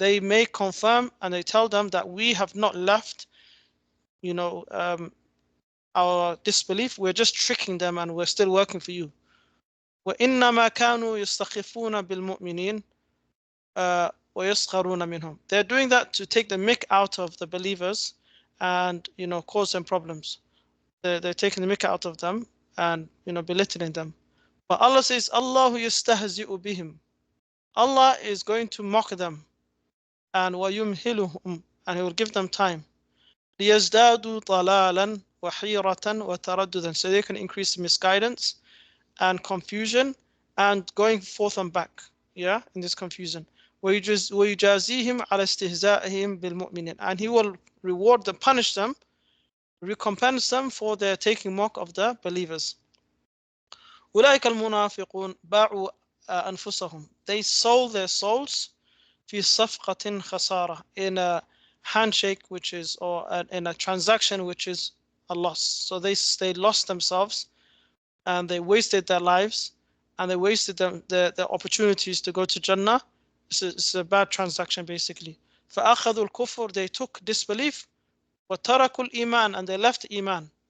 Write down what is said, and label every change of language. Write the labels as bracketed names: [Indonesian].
[English] They may confirm and they tell them that we have not left our disbelief, we're just tricking them and we're still working for you. [Arabic] وإنما كانوا يستخفون بالمؤمنين ويسخرون منهم. [English] They're doing that to take the mick out of the believers and cause them problems. They're taking the mick out of them and belittling them. But Allah says, [Arabic] Allah yastahzi'u bihim. [English] Allah is going to mock them, and وَيُمْهِلُهُمْ, and He will give them time. [Arabic] لِيَزْدَادُوا ضَلَالًا وَحِيرَةً وَتَرَدُّدًا. [English] So they can increase misguidance and confusion and going forth and back, in this confusion. [Arabic] وَيُجَازِيهِمْ عَلَى اسْتِهْزَائِهِمْ بِالْمُؤْمِنِينَ. [English] And He will reward them, punish them, recompense them for their taking mock of the believers. [Arabic] أُولَٰئِكَ الْمُنَافِقُونَ بَاعُوا أَنفُسَهُمْ. [English] They sold their souls [Arabic] في صفقة خسارة, [English] in a handshake, which is, or in a transaction which is a loss. So they lost themselves, and they wasted their lives, and they wasted the opportunities to go to Jannah. It's a bad transaction basically. [Arabic] فأخذوا الكفر, [English] they took disbelief, [Arabic] وتركوا الإيمان, [English] and they left Iman.